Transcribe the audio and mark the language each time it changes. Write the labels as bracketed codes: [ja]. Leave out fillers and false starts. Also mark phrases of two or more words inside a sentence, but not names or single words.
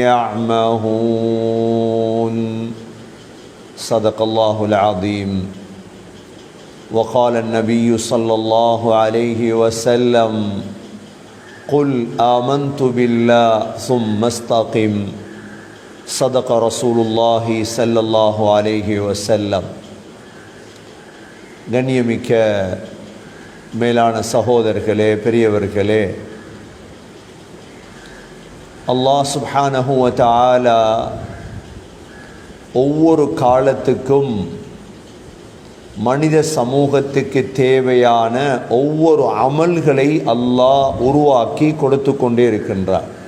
[ar] يعمهون صدق الله العظيم وقال النبي صلى الله عليه وسلم قل آمنت بالله ثم استقم صدق رسول الله صلى الله عليه وسلم. [ta] கண்ணியமிக்க மேலான சகோதரர்களே, பெரியவர்களே, [ar] الله سبحانه وتعالى [ta] ஒவ்வொரு காலத்துக்கும் மனித சமூகத்துக்கு தேவையான ஒவ்வொரு அமல்களை அல்லாஹ் உருவாக்கி கொடுத்து கொண்டே இருக்கின்றார்.